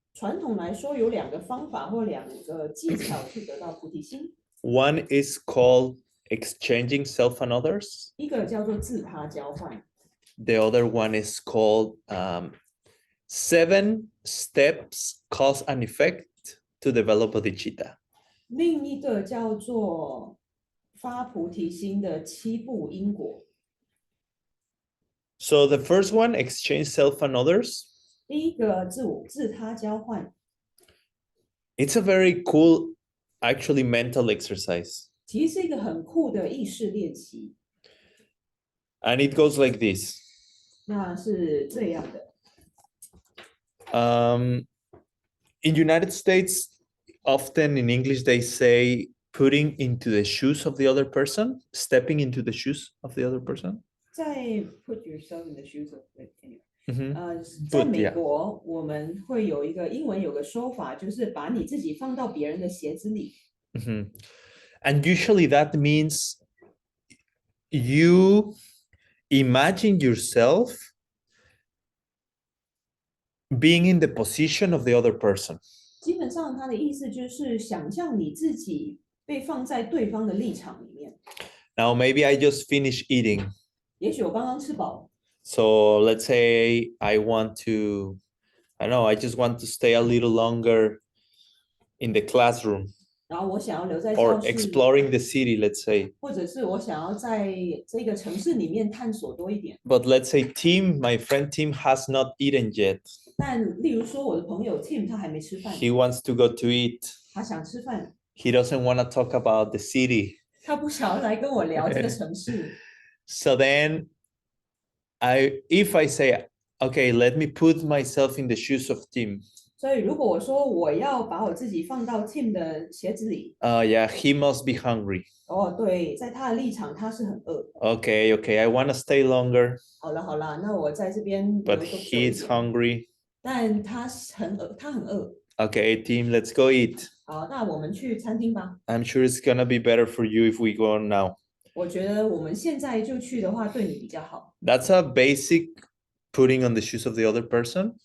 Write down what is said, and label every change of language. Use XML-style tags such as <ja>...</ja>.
<zh>传统来说，有两个方法或两个技巧去得到菩提心。</zh> <en>One is called exchanging self and others.</en> <zh>一个叫做自他交换，</zh> <en>The other one is called 7 steps, cause and effect to develop bodhicitta.</en> <zh>另一个叫做发菩提心的7步因果。</zh> <en>So the first one, exchange self and others.</en> <zh>第一个自他交换，</zh> <en>It's a very cool, actually mental exercise.</en> <zh>其实是一个很酷的意识练习。</zh> <en>And it goes like this.</en> <zh>那是这样的，</zh> <en>In United States, often in English, they say putting into the shoes of the other person, stepping into the shoes of the other person. 在 put yourself in the shoes of anyway， Mhm.</en> <zh>在</zh> <en>Put,</en> <zh>美</zh> <en>yeah.</en> <zh>国我们会有一个英文有个说法，就是把你自己放到别人的鞋子里。 Mhm.</zh> <en>And usually that means you imagine yourself being in the position of the other person.</en> <zh>基本上，它的意思就是想象你自己被放在对方的立场里面。</zh> <en>Now, maybe I just finished eating.</en> <zh>也许我刚刚吃饱，</zh> <en>So let's say I want to, I don't know, I just want to stay a little longer in the classroom</en> <zh>然后我想要留在</zh> <en>or</en> <zh>教室，</zh> <en>exploring the city, let's say.</en> <zh>或者是我想要在这个城市里面探索多一点。</zh> <en>But let's say Tim, my friend Tim, has not eaten yet.</en> <zh>但例如说，我的朋友 Tim 他还没吃饭，</zh> <en>He wants to go to eat.</en> <zh>他想吃饭，</zh> <en>He doesn't want to talk about the city.</en> <zh>他不想要来跟我聊这个城市。</zh> <en>So then if I say, okay, let me put myself in the shoes of Tim.</en> <zh>所以如果我说我要把我自己放到 Tim 的鞋子里，</zh> <en>Yeah, he must be hungry.</en> <zh>哦，对，在他的立场他是很饿。</zh> <en>Okay, I want to stay longer,</en> <zh>好了好了，那我在这边</zh> <en>but</en> <zh>留多久一</zh> <en>he's</en> <zh>点？</zh> <en>hungry.</en> <zh>但他是很饿，他很饿。</zh> <en>Okay, Tim, let's go eat.</en> <zh>好，那我们去餐厅吧。</zh> <en>I'm sure it's gonna be better for you if we go now.</en> <zh>我觉得我们现在就去的话，对你比较好。</zh> <en>That's a basic putting on the shoes of the other person.</en>